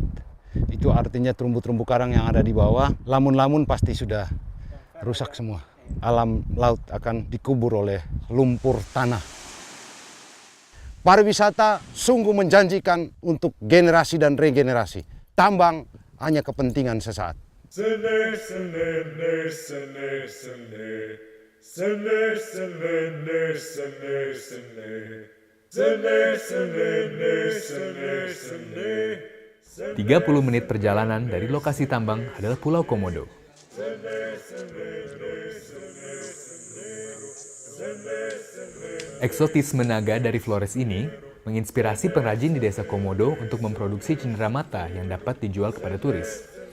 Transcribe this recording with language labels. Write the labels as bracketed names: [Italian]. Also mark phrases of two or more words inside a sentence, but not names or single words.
[Indonesian] Itu artinya terumbu-terumbu karang yang ada di bawah, lamun-lamun pasti sudah rusak semua. Alam laut akan dikubur oleh lumpur tanah. Pariwisata sungguh menjanjikan untuk generasi dan regenerasi. Tambang hanya kepentingan sesaat. Sene, sene, ne, sene, sene. Sene, sene, ne, sene, sene. Sene, sene, ne, sene, sene. 30 menit perjalanan dari lokasi tambang adalah Pulau Komodo. Eksotisme naga dari Flores ini menginspirasi pengrajin di desa Komodo untuk memproduksi cenderamata yang dapat dijual kepada turis.